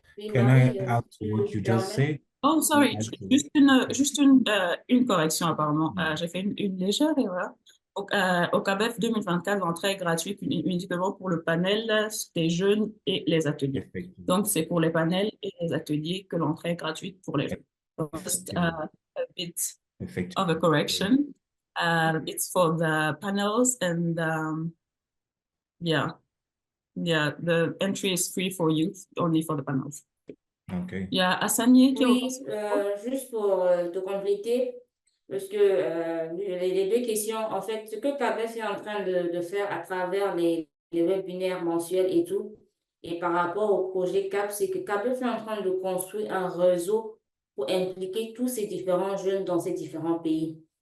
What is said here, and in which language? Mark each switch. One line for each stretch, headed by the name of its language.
English: Can I add to what you just said? Oh, sorry,
French: juste une correction apparemment. J'ai fait une légère erreur. Au CABEF 2024, l'entrée est gratuite uniquement pour le panel des jeunes et les ateliers. Donc, c'est pour les panels et les ateliers que l'entrée est gratuite pour les jeunes.
English: Just a bit of a correction. It's for the panels and the entry is free for youth, only for the panels. Okay.
French: Il y a Hassani qui Oui, juste pour te compléter, parce que les deux questions, en fait, ce que CABEF est en train de faire à travers les webinaires mensuels et tout, et par rapport au projet CAP, c'est que CABEF est en train de construire un réseau pour impliquer tous ces différents jeunes dans ces différents pays.